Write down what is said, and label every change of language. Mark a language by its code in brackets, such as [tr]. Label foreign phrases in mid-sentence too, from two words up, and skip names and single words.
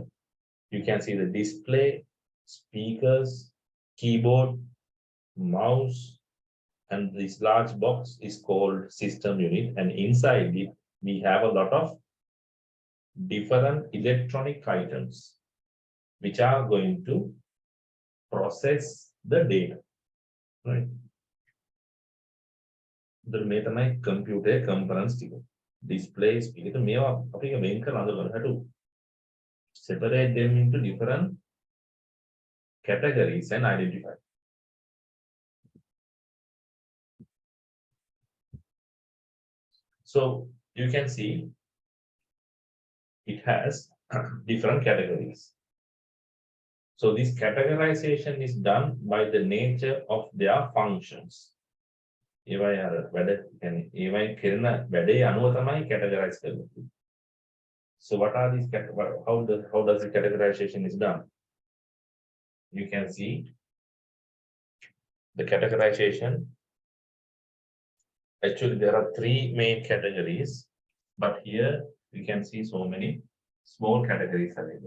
[en] You can see the display, speakers, keyboard, mouse, and this large box is called system unit, and inside it we have a lot of different electronic items which are going to process the data, right? The මේ computer components display, speaker [si] මේවා අපි වෙන් කරලා අඳුරගන්න හැටු [en] separate them into different categories and identify. So you can see it has different categories. So this categorization is done by the nature of their functions. [si] ඒවයි අර වැඩ يعني ඒවයි කරන වැඩේ අනුව තමයි categorize කරන්නේ. [en] So what are these how does the categorization is done? You can see the categorization. Actually there are three main categories, but here you can see so many small categories available.